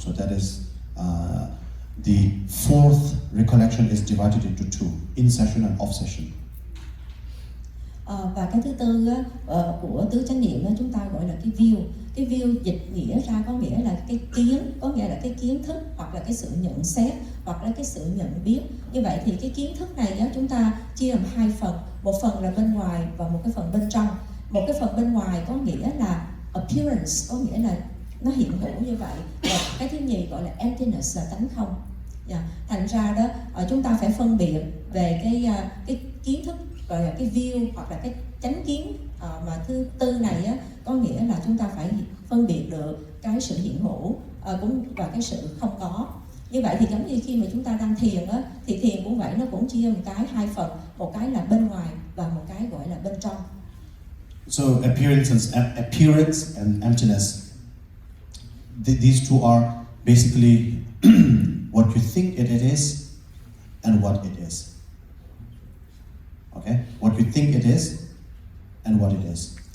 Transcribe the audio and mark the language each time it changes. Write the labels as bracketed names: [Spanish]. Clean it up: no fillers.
[English] So that is the fourth recollection is divided into two, in session and off session. [Vietnamese] Và cái thứ tư của tứ chánh niệm chúng ta gọi là cái view. Cái view dịch nghĩa ra có nghĩa là cái kiến, có nghĩa là cái kiến thức hoặc là cái sự nhận xét hoặc là cái sự nhận biết. Như vậy thì cái kiến thức này chúng ta chia làm hai phần, một phần là bên ngoài và một cái phần bên trong. Một cái phần bên ngoài có nghĩa là appearance, có nghĩa là nó hiện hữu như vậy. Và cái thứ nhì gọi là emptiness, là tánh không. Thành ra đó chúng ta phải phân biệt về cái kiến thức gọi là cái view hoặc là cái chánh kiến, mà thứ tư này có nghĩa là chúng ta phải phân biệt được cái sự hiện hữu cũng và cái sự không có. Như vậy thì giống như khi mà chúng ta đang thiền thì thiền cũng vậy, nó cũng chia một cái hai phần, một cái là bên ngoài và một cái gọi là bên trong. [English] So appearance and emptiness. These two are basically what you think it is and what it is. Okay, what you think it is and what it is.